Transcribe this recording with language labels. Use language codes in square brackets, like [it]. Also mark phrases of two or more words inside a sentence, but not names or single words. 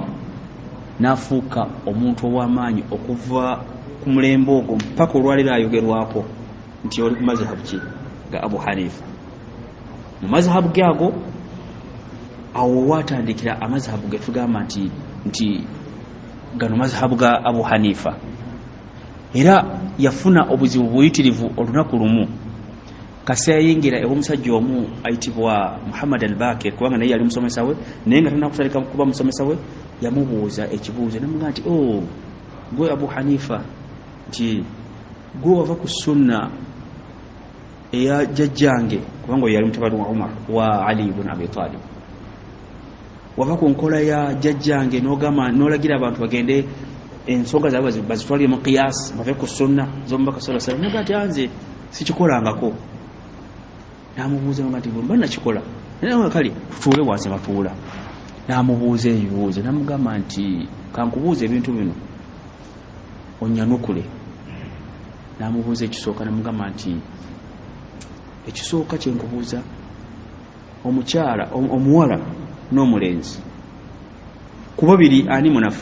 [lg] N'afuuka omuntu ow'amaanyi okuva ku mulembe ogwo mpaka olwaliro ayogerwako nti oli ku mazhabu ki ga Abu Hanifa. Mu mazhabu ge ago awo watandikira amazhabu ge tugamba nti gano mazhabu ga Abu Hanifa. Era yafuna obuzibu buyitirivu olunaku lumu, kasi yayingira ew'omusajja omu ayitibwa Muhammad al-Bakir, kubanga naye yali musomesa we, naye nga tanakutandika kuba musomesa we. Yamubuuza ekibuuzo, namugamba nti gwe Abu Hanifa, nti gwe wava ku sunna eya jjajjange, kubanga yali mutabani wa Umar wa Ali ibn Abi Talib, wava ku nkola ya jjajjange n'ogamba n'olagira abantu bagende ensonga zaabwe bazitwalire mu qiyas, bave ku sunna z'omubaka [ar] صلى الله عليه وسلم. [lg] Naga ati anze sikikolangako. N'amubuuza nti bwe mba nakikola, naye kale tutuule wansi batuula. N'amubuuza ebibuuzo, n'amugamba nti kankubuuza ebintu bino onnyanukule. N'amubuuza ekisooka, n'amugamba nti ekisooka kye nkubuuza, omukyala omuwala n'omulenzi ku babiri ani munafu?